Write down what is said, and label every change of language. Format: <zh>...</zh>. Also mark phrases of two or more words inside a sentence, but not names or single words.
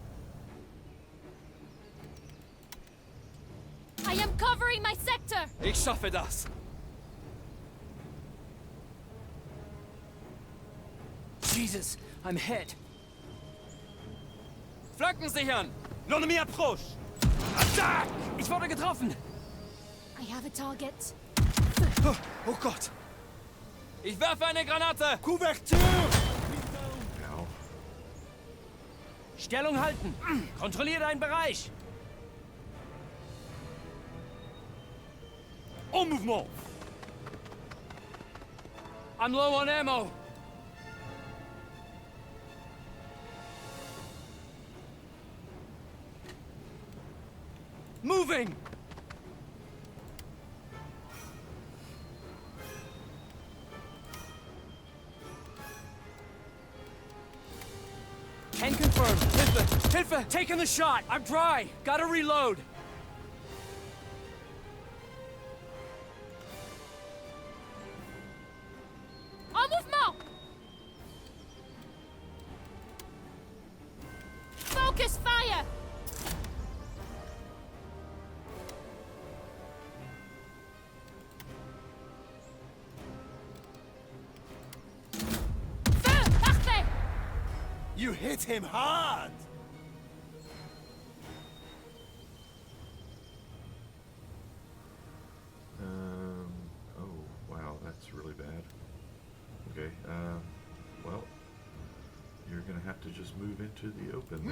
<en>I am covering my sector!</en> <de>Ich schaffe das!</de> <en>Jesus, I'm hit.</en> <de>Flanken sichern!</de> <fr>L'ennemi approche!</fr> <de>Attack! Ich wurde getroffen!</de> <en>I have a target.</en> <de>Oh, oh Gott! Ich werfe eine Granate! Kuvertur!</de> <en>Now,</en> <de>Stellung halten! Kontrolliere deinen Bereich!</de> <fr>En mouvement!</fr> <en>I'm low on ammo! Moving! Can confirm.</en> <de>Hilfe! Hilfe!</de> <en>Taking the shot! I'm dry! Gotta reload!</en> <fr>En mouvement!</fr> <en>Focus fire!</en> <fr>Feu! Parfait!</fr> <en>You hit him hard! oh, wow, that's really bad. Okay, well, you're gonna have to just move into the open there,</en>